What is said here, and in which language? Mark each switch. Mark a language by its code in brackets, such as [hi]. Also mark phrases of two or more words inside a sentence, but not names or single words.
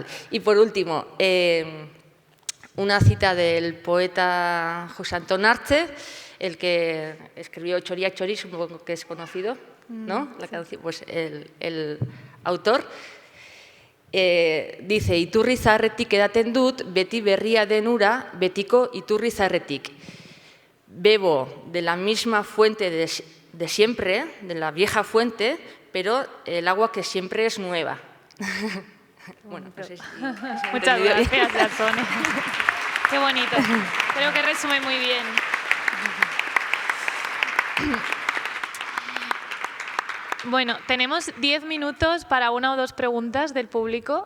[es] Y por último, una cita del poeta José Antón Arce, el que escribió Txoriak Txori, supongo que es conocido, ¿no? La canción, pues el autor dice: [eu] iturri zaharretik edaten dut, beti berria den ura, betiko iturri zaharretik. [es] Bebo de la misma fuente de siempre, de la vieja fuente, pero el agua que siempre es nueva. Bueno, pues muchas gracias, Garzone. Qué bonito. Creo que resume muy bien. Bueno, tenemos 10 minutos para una o dos preguntas del público.